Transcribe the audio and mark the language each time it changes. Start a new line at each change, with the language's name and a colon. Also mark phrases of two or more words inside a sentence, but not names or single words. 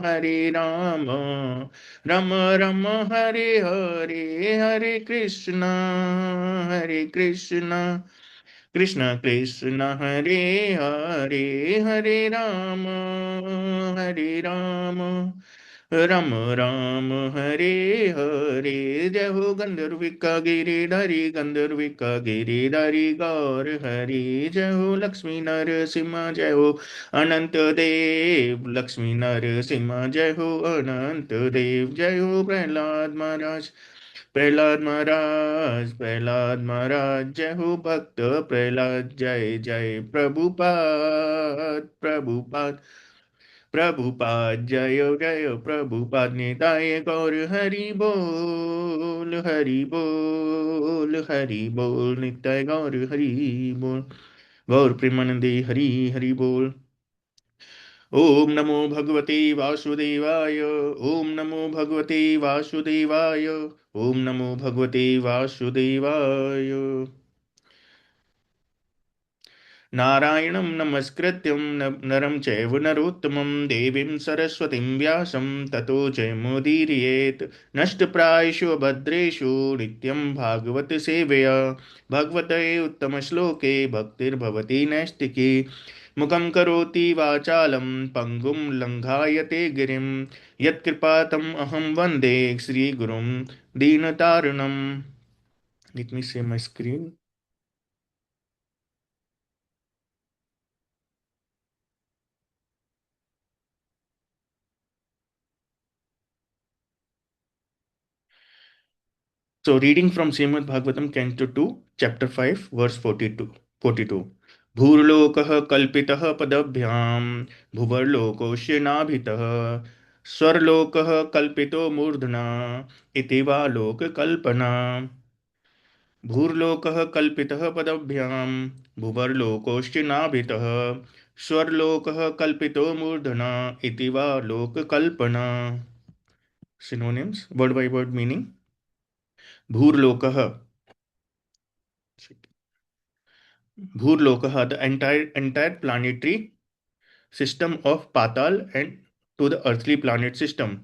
Sanskrit: राम राम हरे हरे, हरे कृष्ण कृष्ण कृष्ण हरे हरे, हरे राम राम राम हरे हरे।
Hindi: जय हो गंधर्विका गिरिधारी, गंधर्विका गिरिधारी गौर हरि, जय हो लक्ष्मी नरसिम्हा, जय हो अनंत देव लक्ष्मी नरसिम्हा, जय हो अनंत देव, जय हो प्रहलाद महाराज, जय हो भक्त प्रहलाद, जय जय प्रभुपाद, जय जय प्रभुपाद, निताय गौर हरि बोल, निताय गौर हरि बोल, गौर प्रेमानंदे हरि हरि बोल।
Sanskrit: ओम नमो भगवते वासुदेवाय, ओम नमो भगवते वासुदेवाय, ओम नमो भगवते वासुदेवाय। नारायणं नमस्कृत्यं नरं चैव नरोत्तमं, देवीं सरस्वतीं व्यासं ततो जयमुदीरयेत्। नष्टप्रायेषु भद्रेषु नित्यं भागवत सेवया, भगवते उत्तमश्लोके भक्तिर्भवति नैष्टिकी। मुखं करोति वाचालं पङ्गुं लङ्घायते गिरिं, यत्कृपातम् अहं वन्दे श्रीगुरुं दीनतारिणम्।
English: Let me share my screen. So, reading from Srimad Bhagavatam, Canto 2, Chapter 5, verse 42.
Sanskrit: भूर्लोकः कल्पितः पदभ्यां, भुवर्लोकोऽस्य नाभितः, स्वर्लोकः कल्पितो मूर्धना, इति वा लोककल्पना। भूर्लोकः कल्पितः पदभ्यां, भुवर्लोकोऽस्य नाभितः, स्वर्लोकः कल्पितो मूर्धना, इति वा लोककल्पना।
English: Synonyms, word by word meaning. Bhurlokah, Bhurlokaha, the entire planetary system of Patal and to the earthly planet system.